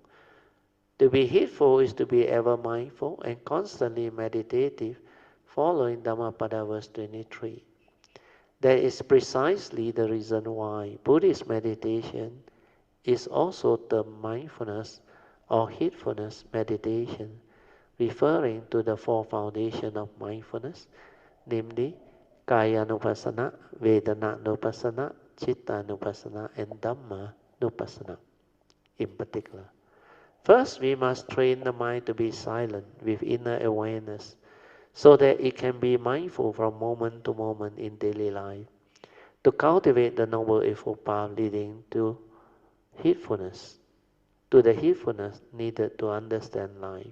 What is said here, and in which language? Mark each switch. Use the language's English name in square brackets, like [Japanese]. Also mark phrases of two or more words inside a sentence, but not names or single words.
[English] To be heedful is to be ever mindful and constantly meditative, following Dhammapada verse 23. That is precisely the reason why Buddhist meditation is also termed mindfulness or heedfulness meditation, referring to the four foundations of mindfulness, namely Kaya-nupassana, Vedana-nupassana, Chitta-nupassana, and Dhamma-nupassana in particular. First, we must train the mind to be silent with inner awareness so that it can be mindful from moment to moment in daily life, to cultivate the Noble Eightfold Path leading to heedfulness, to the heedfulness needed to understand life.